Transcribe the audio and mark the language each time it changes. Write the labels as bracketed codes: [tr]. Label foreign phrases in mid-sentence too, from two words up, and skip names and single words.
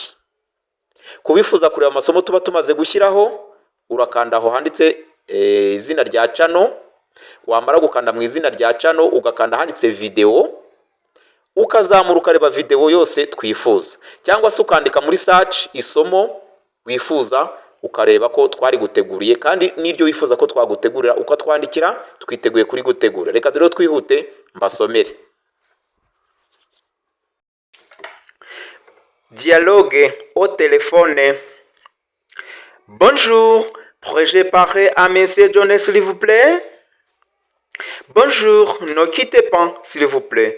[rw] Kubifuza kureba amasomo tuba tumaze gushyiraho, urakanda aho handitse izina rya channel, wamara gukanda mu izina rya channel ugakanda handitse video, ukazamura ukareba video yose twifuza, cyangwa se ukandika muri search isomo wifuza ukareba ko twari guteguriye, kandi n'iryo wifuza ko twagutegurira ukatwandikira, twiteguye kuri gutegura. Reka dore twihute mbasomere. [fr] Dialogue au téléphone. Bonjour, pourrais-je parler à monsieur Jones s'il vous plaît? Bonjour, ne quittez pas s'il vous plaît.